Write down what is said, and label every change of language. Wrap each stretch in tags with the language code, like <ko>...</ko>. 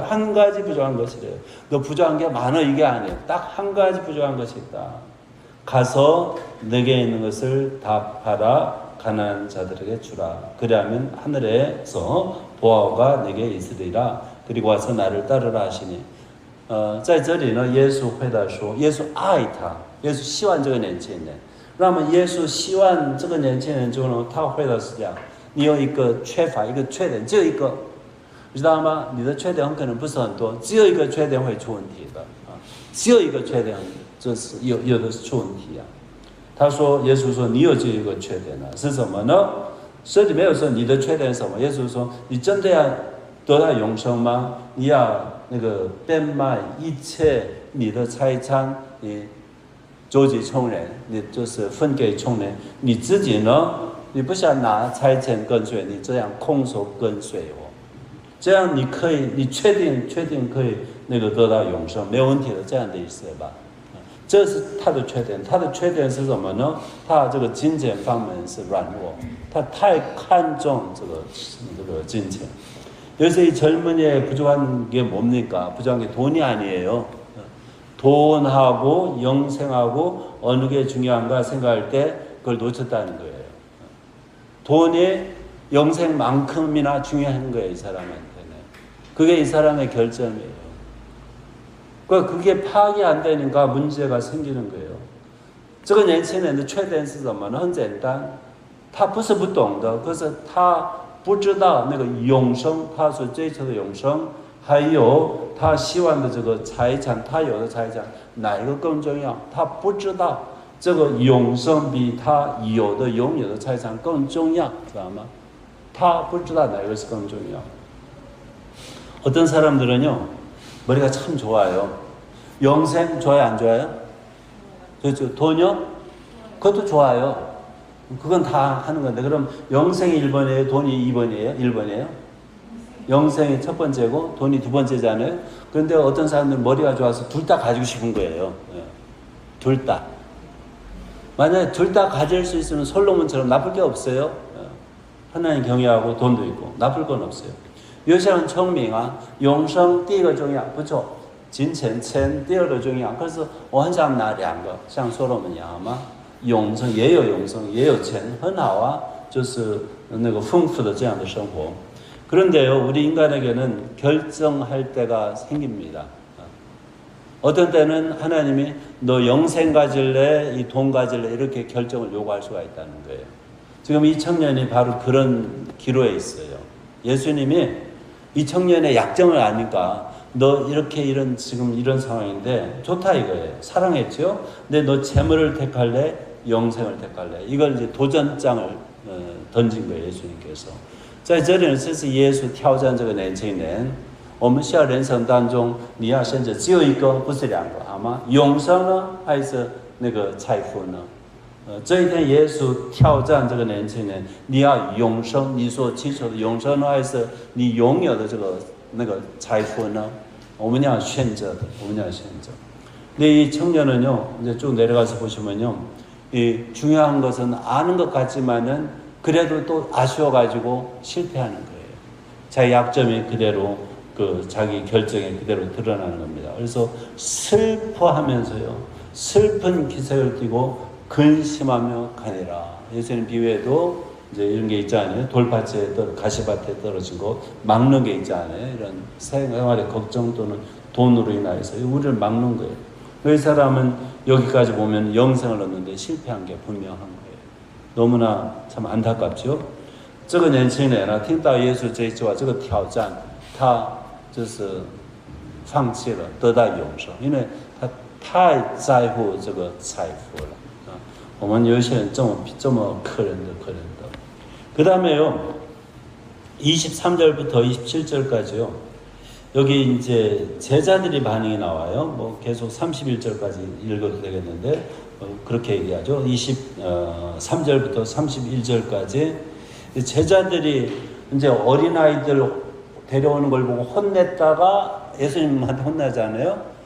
<ko>한 가지 부족한 것이래요. 너 부족한 게 많아 이게 아니에요. 딱 한 가지 부족한 것이 있다. 가서 내게 있는 것을 다 팔아 가난한 자들에게 주라. 그리하면 하늘에서 보화가 내게 있으리라. 그리고 와서 나를 따르라 하시니.</ko> <zh>在这里呢，耶稣回答说，耶稣爱他，耶稣希望这个年轻人。那么耶稣希望这个年轻人之后呢，他回答是这样：你有一个缺乏，一个缺点，只有一个，你知道吗？你的缺点很可能不是很多，只有一个缺点会出问题的啊，只有一个缺点。这是有的是出问题啊。他说，耶稣说你有这一个缺点啊，是什么呢？这里没有说你的缺点是什么。耶稣说，你真的要得到永生吗？你要那个变卖一切你的财产，你周济穷人，你就是分给穷人。你自己呢，你不想拿财产跟随，你这样空手跟随我，这样你可以，你确定可以那个得到永生，没有问题的，这样的意思吧。这是他的缺点，他的缺点是什么呢？他这个金钱方面是软弱，他太看重这个金钱。</zh> <ko>요새 이 젊은이의 부족한 게 뭡니까? 부족한 게 돈이 아니에요. 돈하고 영생하고 어느 게 중요한가 생각할 때 그걸 놓쳤다는 거예요. 돈이 영생만큼이나 중요한 거예요, 이 사람한테는. 그게 이 사람의 결점이에요. 그게 파악이 안 되니까 문제가 생기는 거예요.</ko> <zh>这个年轻人的缺点是什么呢？很简单，他不是不懂的，可是他不知道那个永生，他所追求的永生，还有他希望的这个财产，他有的财产哪一个更重要？他不知道这个永生比他有的拥有的财产更重要，知道吗？他不知道哪一个是更重要。</zh> <ko>어떤 사람들은요. 머리가 참 좋아요. 영생 좋아요, 안 좋아요? 그렇죠. 돈요? 그것도 좋아요. 그건 다 하는 건데. 그럼 영생이 1번이에요? 돈이 2번이에요? 1번이에요? 영생이 첫 번째고 돈이 두 번째잖아요. 그런데 어떤 사람들은 머리가 좋아서 둘 다 가지고 싶은 거예요. 둘 다. 만약에 둘 다 가질 수 있으면 솔로몬처럼 나쁠 게 없어요. 하나님 경외하고 돈도 있고 나쁠 건 없어요.</ko> <zh>有些人聪明啊，永生第一个重要，不错，金钱第二个重要。可是我很想拿两个，像所罗门一样吗？永生也有永生，也有钱，很好啊，就是那个丰富的这样的生活。</zh> <ko>그런데요, 우리 인간에게는 결정할 때가 생깁니다. 어떤 때는 하나님이 너 영생 가질래, 이 돈 가질래 이렇게 결정을 요구할 수가 있다는 거예요. 지금 이 청년이 바로 그런 기로에 있어요. 예수님이 이 청년의 약점을 아니까 너 이렇게 지금 이런 상황인데 좋다 이거예요. 사랑했죠? 근데 너 재물을 택할래? 영생을 택할래? 이걸 이제 도전장을 던진 거예요, 예수님께서.</ko> <zh>在这里这是耶稣挑战这个年轻人。我们人生当中，你要选择只有一个，不是两个，好吗？永生呢，还是那个财富呢？这一天耶稣挑战这个年轻人，你要永生，你所追求的永生呢，还是你拥有的这个那个财富呢？我们要选择的，我们要选择。</zh> <ko>근데 이 청년은요, 이제 쭉 내려가서 보시면요, 이 중요한 것은 아는 것 같지만은 그래도 또 아쉬워가지고 실패하는 거예요. 자기 약점이 그대로 그 자기 결정이 그대로 드러나는 겁니다. 그래서 슬퍼하면서요, 슬픈 기색을 띠고 근심하며 가니라. 예수님 비유에도 이제 이런 게 있잖아요. 돌밭에 가시밭에 떨어진 거 막는 게 있잖아요. 이런 생활의 걱정 또는 돈으로 인하여서 우리를 막는 거예요. 이 사람은 여기까지 보면 영생을 얻는데 실패한 게 분명한 거예요. 너무나 참 안타깝죠.</ko> <zh>这个年轻人呢，听到耶稣这一句话，这个挑战，他就是放弃了得到永生，因为他太在乎这个财富了。我们有一些人这么可怜的。</zh> <ko>그 다음에요, 23절부터 27절까지요. 여기 이제 제자들이 반응이 나와요. 뭐 계속 31절까지 읽어도 되겠는데 그렇게 얘기하죠. 23절부터 31절까지 제자들이 이제 어린아이들 데려오는 걸 보고 혼냈다가 예수님한테 혼나잖아요.</ko>